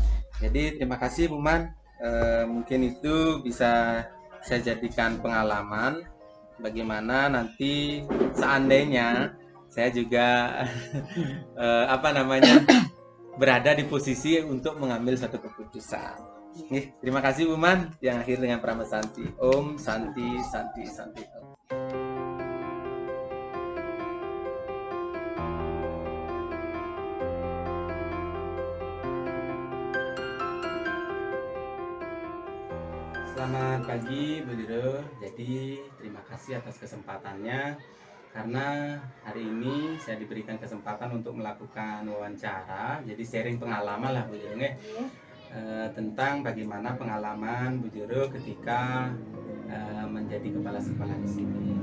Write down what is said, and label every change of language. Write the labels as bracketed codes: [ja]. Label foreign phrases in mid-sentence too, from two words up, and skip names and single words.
[id] Jadi terima kasih Buman. Mungkin itu bisa saya jadikan pengalaman bagaimana nanti seandainya saya juga berada di posisi untuk mengambil satu keputusan. Terima kasih Buman. Yang akhir dengan [sa] Prama Santi. Om Santi Santi Santi. [id] Selamat pagi Bu Jero. Jadi terima kasih atas kesempatannya, karena hari ini saya diberikan kesempatan untuk melakukan wawancara, jadi sharing pengalaman lah Bu Jero tentang bagaimana pengalaman Bu Jero ketika menjadi kepala sekolah di sini.